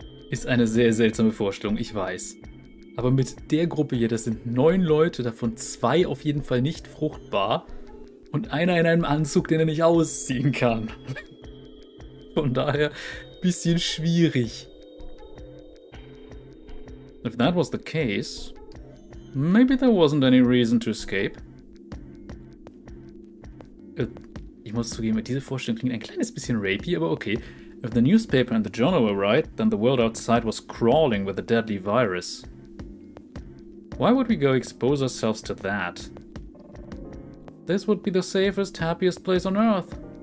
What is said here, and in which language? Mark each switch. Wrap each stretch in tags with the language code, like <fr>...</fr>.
<de>Ist eine sehr seltsame Vorstellung, ich weiß. Aber mit der Gruppe hier, das sind 9 Leute, davon 2 auf jeden Fall nicht fruchtbar und einer in einem Anzug, den er nicht ausziehen kann. Von daher ein bisschen schwierig.</de> <en>If that was the case, maybe there wasn't any reason to escape.</en> <de>Ich muss zugeben, diese Vorstellung klingt ein kleines bisschen rapey, aber okay.</de> <en>If the newspaper and the journal were right, then the world outside was crawling with a deadly virus. Why would we go expose ourselves to that? This would be the safest, happiest place on Earth.</en>